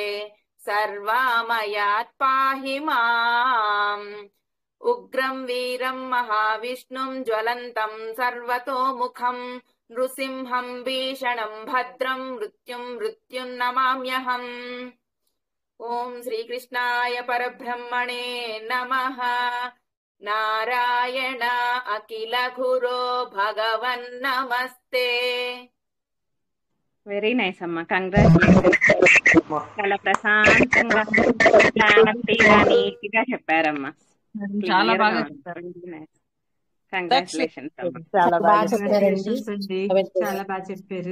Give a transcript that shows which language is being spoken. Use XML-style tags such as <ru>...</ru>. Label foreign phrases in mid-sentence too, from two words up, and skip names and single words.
<sa>सर्वामयात् पाहि माम् उग्रं वीरं महाविष्णुं ज्वलन्तं सर्वतोमुखं नृसिंहं भीषणं भद्रं मृत्युं नमाम्यहम् ॐ श्रीकृष्णाय परब्रह्मणे नमः नारायण अखिल गुरो भगवन्नमस्ते</sa> <en>very nice</en> <te>అమ్మా, కంగ్రాచులేషన్స్. చాలా ప్రశాంతంగా క్లారిటీగా నీట్గా చెప్పారమ్మా. చాలా బాగా చెప్పారు. కంగ్రాచులేషన్స్ అమ్మా. చాలా బాగా చెప్పారండి. చాలా బాగా చెప్పారు.</te>